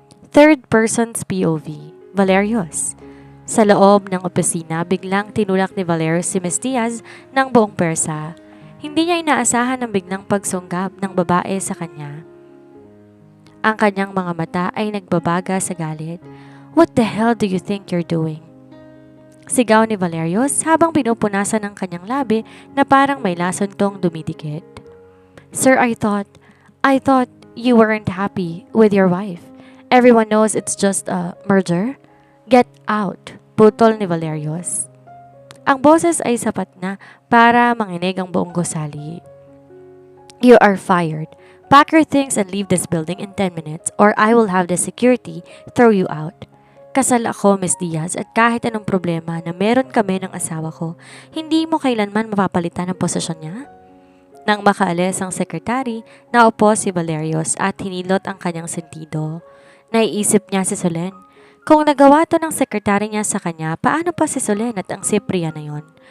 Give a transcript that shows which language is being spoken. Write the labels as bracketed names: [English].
[English] Third person's POV, [Filipino] Valerius. Sa loob ng opisina, biglang tinulak ni Valerius si Miss Diaz ng buong persa. Hindi niya inaasahan ang biglang pagsunggab ng babae sa kanya. Ang kanyang mga mata ay nagbabaga sa galit. [English] "What the hell do you think you're doing?" [Filipino] Sigaw ni Valerius habang pinupunasan ng kanyang labi na parang may lason tong dumidikit. [English] "Sir, I thought you weren't happy with your wife. Everyone knows it's just a merger. Get out," [Filipino] putol ni Valerius. Ang boses ay sapat na para manginig ang buong gusali. [English] "You are fired. Pack your things and leave this building in 10 minutes or I will have the security throw you out. [Filipino] Kasal ako, Miss Diaz, at kahit anong problema na meron kami ng asawa ko, hindi mo kailanman mapapalitan ang posisyon niya." Nang makaalis ang sekretary, naupo si Valerius at hinilot ang kanyang sentido. Naiisip niya si Solen. Kung nagawa to ng sekretary niya sa kanya, paano pa si Solen at ang Ciprian na yon?